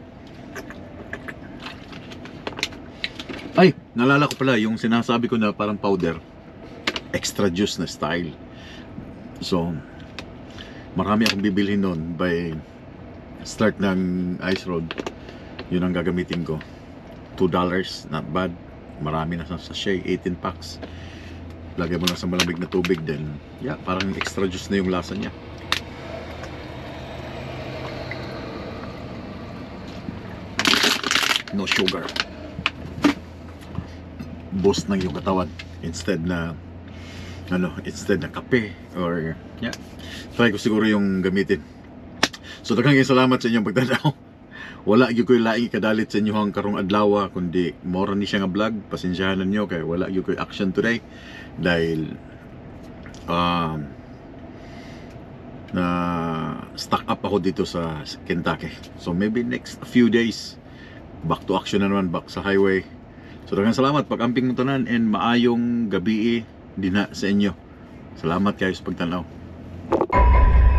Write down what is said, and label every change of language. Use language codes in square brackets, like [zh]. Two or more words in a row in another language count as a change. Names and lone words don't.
[tl] Ay, nalala ko pala yung sinasabi ko na parang powder, extra juice na style. So marami akong bibilhin noon [en] by start [tl] ng Ice Road. Yun ang gagamitin ko. $2, [en] not bad. [tl] Marami na sa sachet, 18 packs. Lagay mo lang sa malamig na tubig, [en] then yeah, [tl] parang extra juice na yung lasa niya. [en] No sugar. [tl] Boost ng yung katawan instead na kape or yeah. Try ko siguro yung gamitin. [ceb] So daghang salamat sa inyong pagtanaw. Wala gyud koy laing ikadalit sa inyo ang karong adlaw, kundi more ni siya nga vlog. [tl] Pasensyahan niyo kay wala gyud koy action today dahil na [en] stuck up [tl] ako dito sa Kentucky. [en] So maybe next few days back to action [tl] na naman, [en] back sa highway. [ceb] So daghang salamat pag-amping mo tanan, and maayong gabi din sa inyo. [tl] Salamat kayo sa pagtanaw.